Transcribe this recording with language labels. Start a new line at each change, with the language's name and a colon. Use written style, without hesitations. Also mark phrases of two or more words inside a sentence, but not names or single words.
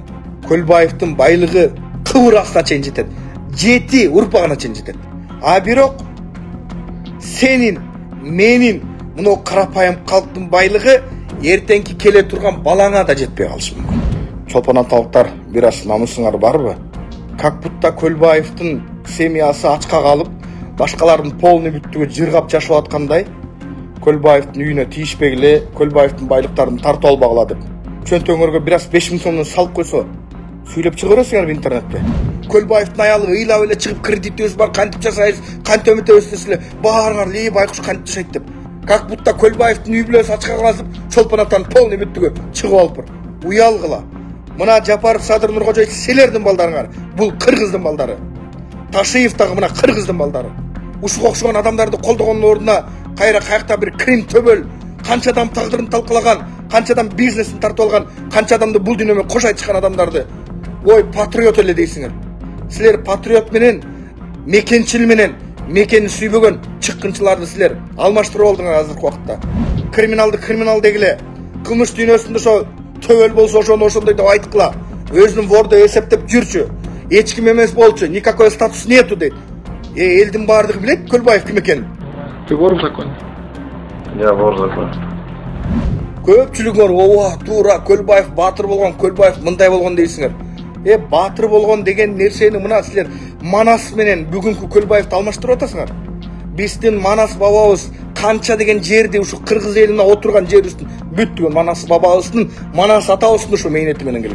Kyrgyz: Көлбаевдин байлыгы кыбыракка чейин жетет. 7 урпагына чейин жетет. А бирок сенин, менин, мына карапайым калктын байлыгы эртеңки келе турган балаңа да жетпей калышы мүмкүн. Чолпон аталыктар, бир аз намысыңар барбы?
Russian: Как будто
Kyrgyz: Көлбаевдин семьясы ачка калып, башкалардын полный бүттүгү жыргап жашап аткандай, Көлбаевдин үйүнө тийишпегиле, Көлбаевдин байлыктарын тартып албагыла деп. Чөнтөңөргө бир аз 5000 сомдон салып койсо, сүйлөп чыга бересиңерби интернетте? Көлбаевдин аялы ыйлап эле чыгып кредитибиз бар, кантип жасайбыз, кантип өмөтөбүз десиле, баарыңар лей байкуш кантип жашайт деп.
Russian: Как будто
Kyrgyz: Көлбаевдин үй бүлөсү ачка калып, Чолпон атанын полный бүттүгү чыгып алыптыр. Уялгыла. Мына Жапаров Садыр Нуркожоевич силердин балдарыңар, бул кыргыздын балдары. Ташиев дагы мына кыргыздын балдары. Ушуга окшогон адамдарды колдогондун ордуна кайра каякта бир Крим төбөл, канча адам тагдырын талкалаган, канча адам бизнесин тартып алган, канча адамды бул дүйнөмө кошой чыккан адамдарды ой патриот эле дейсиңер. Силер патриот менен, мекенчил менен, мекени сүйбөгөн чыккынчыларды силер алмаштырып алдыңар азыркы убакытта. Криминалды криминал дегиле, кылмыш дүйнөсүндө ошо төбөл болсо ошону ошондой деп айткыла. Өзүнүн вордо эсептеп жүрчү. Эч ким эмес болчу,
Russian: никакой статус нету дейт.
Kyrgyz: Элдин баардыгы билет Көлбаев ким экенин.
Russian: Ты вор в законе? Я вор в законе.
Kyrgyz: Көпчүлүгүңөр ооба туура Көлбаев баатыр болгон, Көлбаев мындай болгон дейсиңер. Баатыр болгон деген нерсени мына силер Манас менен бүгүнкү Көлбаевди алмаштырып атасыңар. Биздин Манас бабабыз канча деген жерди ушу кыргыз элине отурган жерибиздин бүттүгүн Манас бабабыздын, Манас атабыздын ушу мэйнети менен келген.